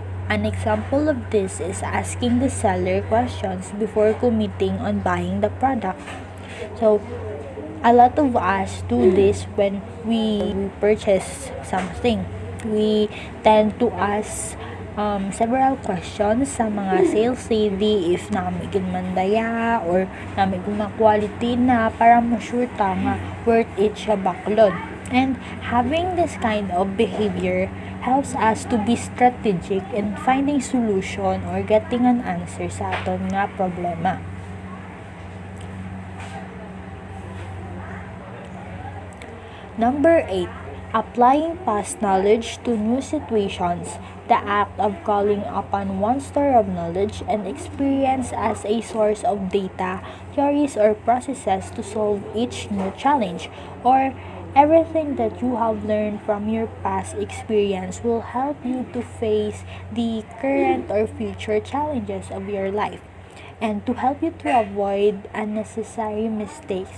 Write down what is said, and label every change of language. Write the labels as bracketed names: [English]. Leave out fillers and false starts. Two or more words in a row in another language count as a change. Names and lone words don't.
[English] An example of this is asking the seller questions before committing on buying the product. So, a lot of us do this when we purchase something. We tend to ask several questions [Hiligaynon] sa mga sales lady if namigid man daya or namigid na quality na para ma-sure ta nga [English] worth it [Hiligaynon] siya baklod. [English] And having this kind of behavior helps us to be strategic in finding solution or getting an answer [Hiligaynon] sa aton nga problema. [English] Number 8. Applying past knowledge to new situations. The act of calling upon one store of knowledge and experience as a source of data, theories, or processes to solve each new challenge, or everything that you have learned from your past experience will help you to face the current or future challenges of your life and to help you to avoid unnecessary mistakes.